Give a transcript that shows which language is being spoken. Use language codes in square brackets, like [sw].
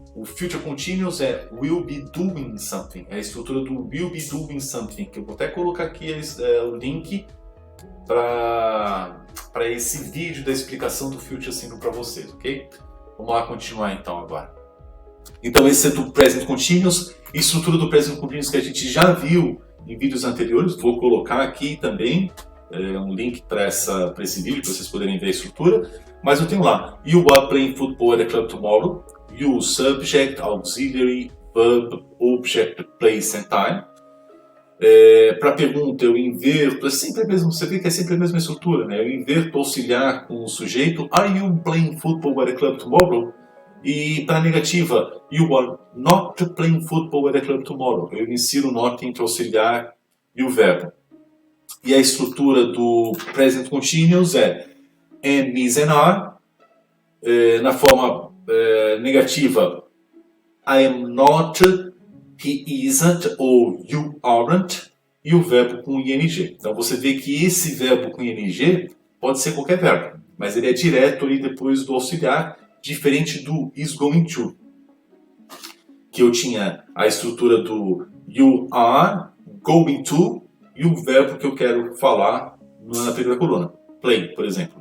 [pt] O future continuous é will be doing something, é a estrutura do will be doing something, que eu vou até colocar aqui o link para esse vídeo da explicação do future simple para vocês, ok? Vamos lá continuar então agora. Então esse é do present continuous, estrutura do present continuous que a gente já viu em vídeos anteriores. Vou colocar aqui também um link para esse vídeo para vocês poderem ver a estrutura. Mas eu tenho lá, [en] you are playing football at a club tomorrow. You, subject, auxiliary, verb, object, place and time. [pt] Para a pergunta eu inverto, é sempre a mesma, você vê que é sempre a mesma estrutura, né? Eu inverto auxiliar com o sujeito, [en] are you playing football at a club tomorrow? [pt] E para a negativa, [en] you are not playing football at a club tomorrow. [pt] Eu insiro o not entre o auxiliar e o verbo. E a estrutura do present continuous é am, is and are. Na forma negativa, I am not, he isn't ou you aren't, e o verbo com ing. Então você vê que esse verbo com ing pode ser qualquer verbo, mas ele é direto ali depois do auxiliar, diferente do is going to, que eu tinha a estrutura do you are going to e o verbo que eu quero falar na primeira coluna. Play, por exemplo.